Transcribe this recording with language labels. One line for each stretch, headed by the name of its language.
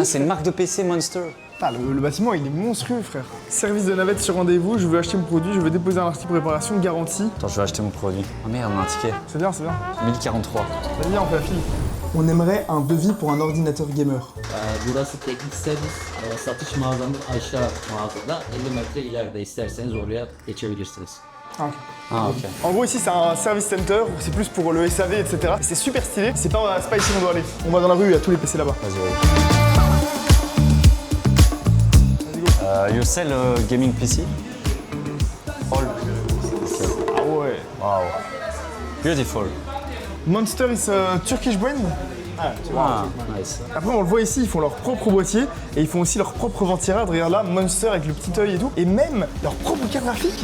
French: Ah, c'est une marque de PC Monster. Putain, le bâtiment, il est monstrueux, frère. Service de navette sur rendez-vous, je veux acheter mon produit, je veux déposer un article pour réparation, garantie. Attends, je vais acheter mon produit. Ah merde, on a un ticket. C'est bien. 1043. Vas-y, on fait la file. On aimerait un devis pour un ordinateur gamer.
Turkish: Burası teknik servis. Satış mağazamız aşağı mağazada. 50 metre ileride isterseniz oraya geçebilirsiniz.
French: Ah, ok. Ah, ok. En gros, ici, c'est un service center, c'est plus pour le SAV, etc. C'est super stylé, c'est pas ici qu'on doit aller. On va dans la rue, il y a tous les PC là-bas. Vas-y,
English: you sell gaming PC? All.
French: Ah ouais.
English: Wow. Beautiful. Monster is a Turkish brand. Ah, nice.
French: Après, on le voit ici, ils font leur propre boîtier et ils font aussi leur propre ventirail. Regarde là, Monster avec le petit œil et tout. Et même leur propre carte graphique.